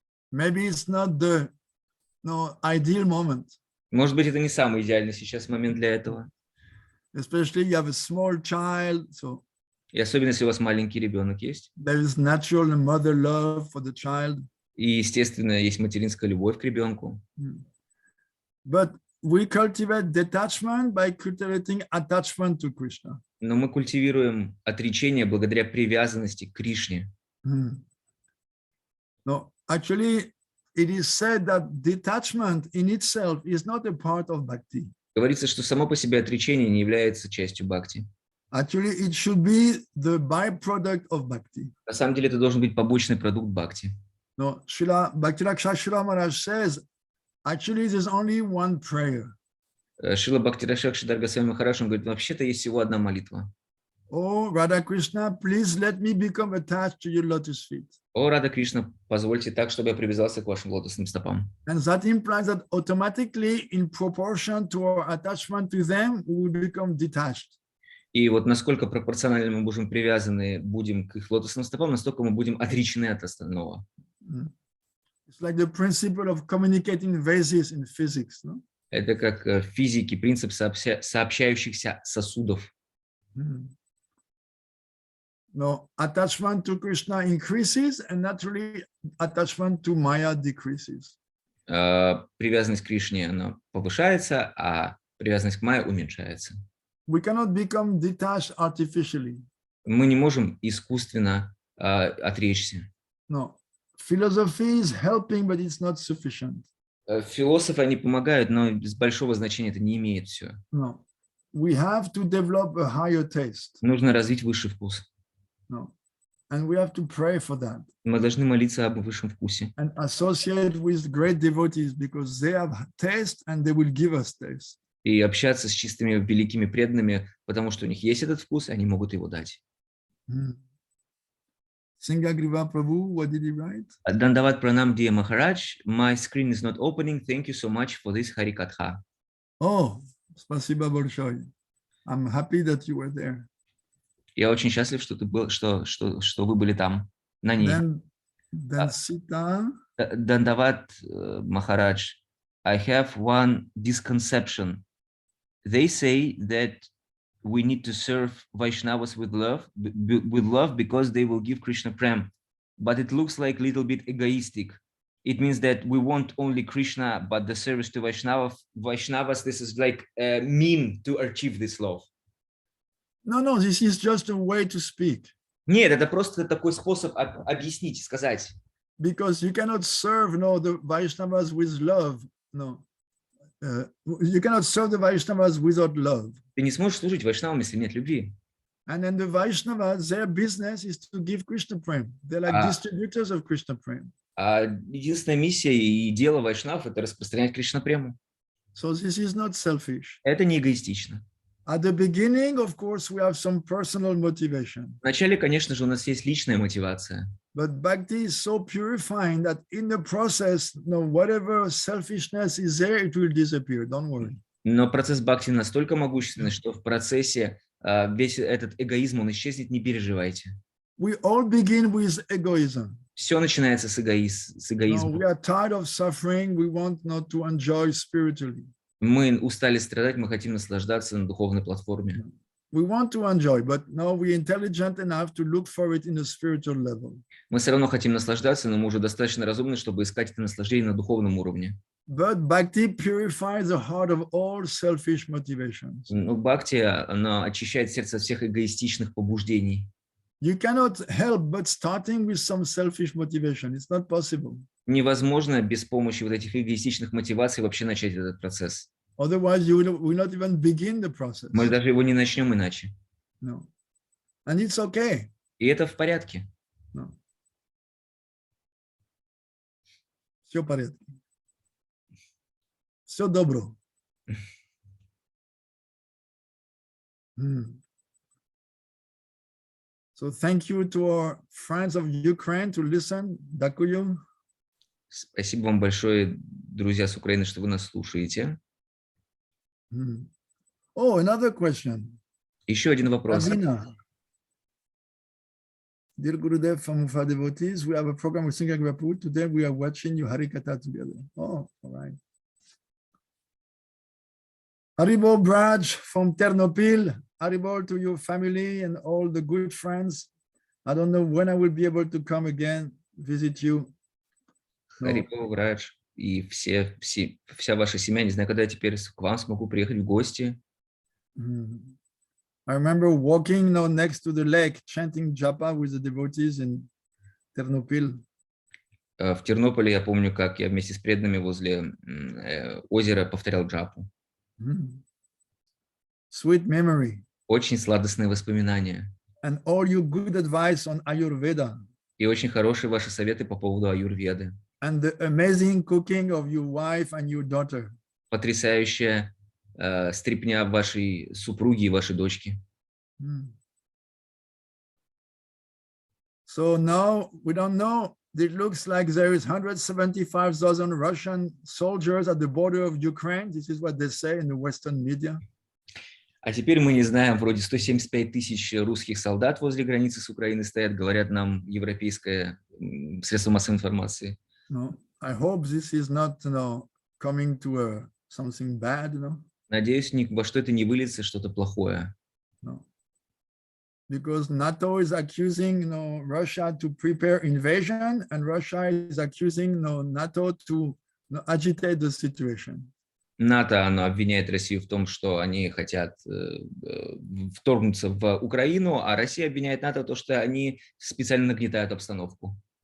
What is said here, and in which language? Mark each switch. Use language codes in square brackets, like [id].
[en] Maybe it's not the ideal moment. [ru] Может быть, это не самый идеальный сейчас момент для этого. [en] Especially you have a small child, so. [ru] И особенно, если у вас маленький ребенок есть. [en] There is natural mother love for the child. [ru] И, естественно, есть материнская любовь к ребенку. [en] But we cultivate detachment by cultivating attachment to Krishna. [ru] Но мы культивируем отречение благодаря привязанности к Кришне. [en] No, actually, it is said that detachment in itself is not a part of bhakti. [ru] Говорится, что само по себе отречение не является частью бхакти. [en] Actually, it should be the byproduct of bhakti. [ru] На самом деле, это должен быть побочный продукт бхакти. [en] No, Srila Bhakti-Rakshak says, actually, there's only one prayer. [ru] Шрила Бхакти-Ракшак Свами Махарадж говорит, вообще-то есть всего одна молитва. [en] Oh, Radha Krishna, please let me become attached to your lotus feet. [ru] О, Рада Кришна, позвольте так, чтобы я привязался к вашим лотосным стопам. [en] And that implies that automatically, in proportion to our attachment to them, we will become detached. [ru] И вот насколько пропорционально мы будем привязаны к их лотосным стопам, настолько мы будем отречены от остального. [en] It's like the principle of communicating vases in physics, no? [ru] Это как в физике принцип сообщающихся сосудов. [en] No, attachment to Krishna increases, and naturally, attachment to Maya decreases. [ru] Привязанность к Кришне она повышается, а привязанность к Майе уменьшается. [en] We cannot become detached artificially. [ru] Мы не можем искусственно отречься. [en] No, philosophy is helping, but it's not sufficient. [ru] Философы, они помогают, но без большого значения это не имеет все. [en] No, we have to develop a higher taste. [ru] Нужно развить высший вкус. [en] No, And we have to pray for that. [ru] Мы должны молиться об высшем вкусе. [en] And associate with great devotees because they have taste and they will give us taste. [ru] И общаться с чистыми великими преданными, потому что у них есть этот вкус, и они могут его дать. [en] Singagriva Prabhu, what did he write? Dandavad Pranam, dear Maharaj. My screen is not opening. Thank you so much for this Harikatha. Oh, [ru] spasiba большое. [en] I'm happy that you were there. [ru] Я очень счастлив, что ты был, что вы были там, на ней. [en] Then Sita. Dandavad Maharaj, I have one misconception. They say that we need to serve Vaishnavas with love because they will give Krishna Prem. But it looks like a little bit egoistic. It means that we want only Krishna, but the service to Vaishnavas, this is like a mean to achieve this love. No, this is just a way to speak. [ru] Нет, это просто такой способ объяснить, сказать. [en] Because you cannot serve the Vaishnavas with love. No. You cannot serve the Vaishnavas without love. [ru] Ты не сможешь служить Вайшнавам, если нет любви. [en] And then the Vaishnavas, their business is to give Krishna Prem. They're like distributors of Krishna Prem. [ru] А единственная миссия и дело Вайшнав — это распространять Кришна Прему. [en] So this is not selfish. [ru] Это не эгоистично. [en] At the beginning, of course, we have some personal motivation. [ru] Вначале, конечно же, у нас есть личная мотивация. [en] But bhakti is so purifying that in the process, whatever selfishness is there, it will disappear. Don't worry. [ru] Но процесс бхакти настолько могущественный, что в процессе весь этот эгоизм, он исчезнет, не переживайте. [en] We all begin with egoism. [ru] Все начинается с эгоизма. [en] We are tired of suffering. We want not to enjoy spiritually. [ru] Мы устали страдать, мы хотим наслаждаться на духовной платформе. [en] We want to enjoy, but now we're intelligent enough to look for it in a spiritual level. [ru] Мы все равно хотим наслаждаться, но мы уже достаточно разумны, чтобы искать это наслаждение на духовном уровне. [en] But bhakti purifies the heart of all selfish motivations. [ru] Но бхакти, она очищает сердце от всех эгоистичных побуждений. [en] You cannot help but starting with some selfish motivation. It's not possible. [ru] Невозможно без помощи вот этих эгоистичных мотиваций вообще начать этот процесс. [en] Otherwise, you will not even begin the process. [ru] Мы даже его не начнем иначе. [en] No. And it's okay. [ru] И это в порядке. [en] No. [ru] Все в порядке. Все добро. [en] So thank you to our friends of Ukraine to listen. [uk] Дякую. [ru] Спасибо вам большое, друзья с Украины, что вы нас слушаете. [en] Oh, another question. [ru] Еще один вопрос. [en] Dear Gurudev from Ufa devotees, we have a program with Singha Prabhu. Today we are watching you Harikatha together. Oh, all right. Haribol Braj from Ternopil. Haribol to your family and all the good friends. I don't know when I will be able to come again, visit you. [ru] Харибол Брадж и вся ваша семья, не знаю, когда я теперь к вам смогу приехать в гости. [en] I remember walking next to the lake, chanting japa with the devotees in Ternopil. [ru] В Тернополе я помню, как я вместе с преданными возле озера повторял джапу. [en] Sweet memory. [ru] Очень сладостные воспоминания. [en] And all your good advice on Ayurveda. [ru] И очень хорошие ваши советы по поводу аюрведы. [en] And the amazing cooking of your wife and your daughter. [ru] Потрясающая стряпня вашей супруги и вашей дочки. [en] So now we don't know. It looks like there is 175,000 Russian soldiers at the border of Ukraine. This is what they say in the Western media. [ru] А теперь мы не знаем, вроде 175 тысяч русских солдат возле границы с Украиной стоят, говорят нам европейское средство массовой информации. [en] No, I hope this is not, coming to something bad, [ru] Надеюсь, во что это не выльется, что-то плохое. [en] No. Because NATO is accusing, Russia to prepare invasion, and Russia is accusing, NATO to agitate the situation. [ru] НАТО, оно обвиняет Россию в том, что они хотят вторгнуться в Украину, а Россия обвиняет НАТО в том, что они специально нагнетают обстановку.